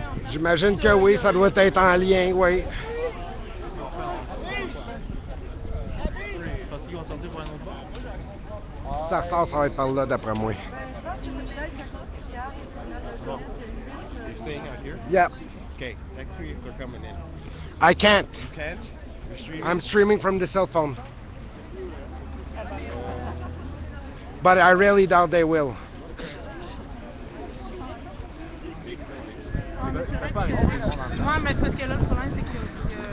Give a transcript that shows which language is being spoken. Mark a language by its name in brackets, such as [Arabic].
[French] J'imagine que oui, ça doit être en lien, oui. Ça ressort, ça va être par là, d'après moi. [English] You're staying out here? Yep. Okay, text me if they're coming in. I can't. You can't? You're streaming? I'm streaming from the cell phone. But I really doubt they will. [French] Moi, mais c'est parce que là, le problème, c'est qu'il y a aussi...